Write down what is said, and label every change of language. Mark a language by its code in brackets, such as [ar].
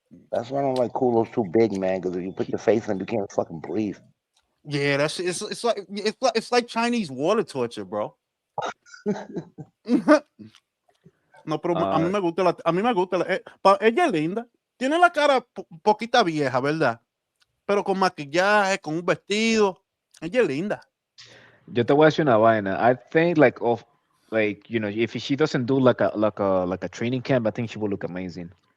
[en] that's why I don't like culos too big, man. Because if you put your face in, you can't fucking breathe. Yeah, it's like Chinese water torture, bro. [es] No, pero a mí me gusta ella es linda. Tiene la cara poquita vieja, ¿verdad? Pero con maquillaje, con un vestido. Ella es linda. Yo te voy a decir una vaina. [en] I think if she doesn't do like a training camp, I think she will look amazing.